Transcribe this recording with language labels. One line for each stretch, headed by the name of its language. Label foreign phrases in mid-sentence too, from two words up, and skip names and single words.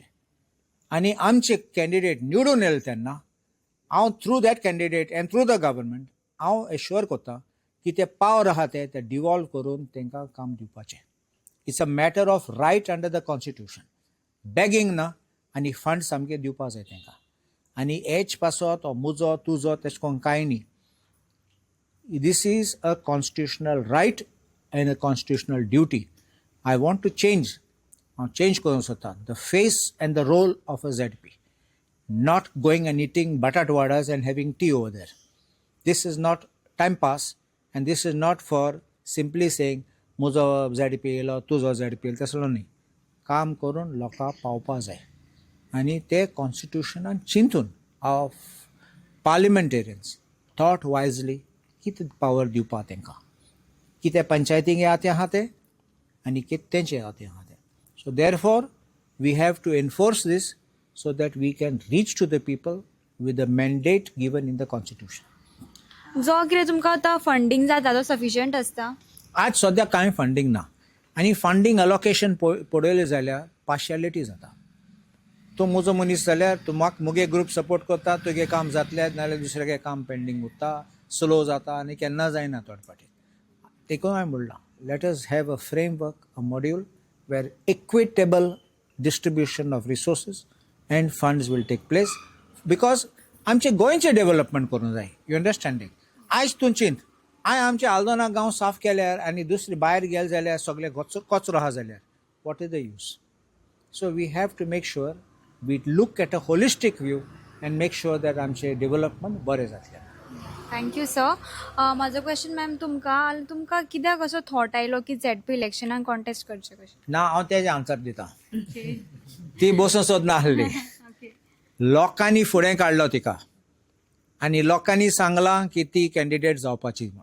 Konkani: आनी आमचे कॅन्डिडेट निवडून येले तेन्ना हांव
English: through that candidate and through the government
Konkani: हांव एश्युअर करता की ते पावर आहा ते डिवॉल्व करून तांकां काम दिवपाचें.
English: it's a matter of right under the constitution.
Konkani: बॅगींग ना आनी फंड सामके दिवपा जाय तांकां. आनी एज पासत ओ मुजो तुजो तेश कोन्न कांय न्ही.
English: This is a constitutional right and a constitutional duty. I want to change
Konkani: करूंक सोदता
English: the face and the role of a ZP. Not going and eating batat vadas and having tea over there. This is not time pass and this is not for simply saying
Konkani: मुजो ZP येयलो तुजो ZP येयलो तसलो न्ही. काम करून लोकां पावपा जाय आनी ते कॉन्स्टिट्युशनान चिंतून
English: of parliamentarians thought wisely
Konkani: कितें पावर दिवपा तांकां, कितें पंचायतीक आहा तें आहा तें आनी कितें तेंचे आहा तें आहा तें.
English: so therefore we have to enforce this so that we can reach to the people with the mandate given in the constitution.
Konkani: जो कितें तुमकां आतां फंडींग जाता तो सफिशियंट आसता? आज सद्या कांय फंडींग ना आनी
English: funding allocation
Konkani: पळयलें जाल्यार पार्शियलिटी जाता. तूं म्हजो मनीस जाल्यार तूं म्हाका मुगे
English: group support
Konkani: करता, तुगे काम जातलें नाजाल्यार दुसऱ्यागे काम पेंडींग उरता, स्लो जाता आनी केन्ना जायना थोडे फावटी. देखून हांवें म्हणलां
English: let us have a framework, a module where equitable distribution of resources and funds will take place.
Konkani: बिकॉज आमचे गोंयचें डेव्हलपमेंट करूंक जाय.
English: you understanding?
Konkani: आयज तूं चिंत, हांवें आमचे आल्दोना गांव साफ केल्यार आनी दुसरे भायर गेले जाल्यार सगळे कचरो आहा जाल्यार
English: what is the use? so we have to make sure we look at a holistic view and make sure that
Konkani: आमचे डेव्हलपमेंट बरें जातलें.
English: thank you sir.
Konkani: म्हजो क्वेश्चन मॅम तुमकां कित्याक असो थॉट आयलो की ZP इलेक्शनाक कॉन्टेस्ट करचें कशें? ना हांव तेजें आन्सर दितां. ती बसून सोदना आसली. लोकांनी फुडें काडलो तिका आनी लोकांनी सांगलां की ती कॅन्डिडेट जावपाची म्हण.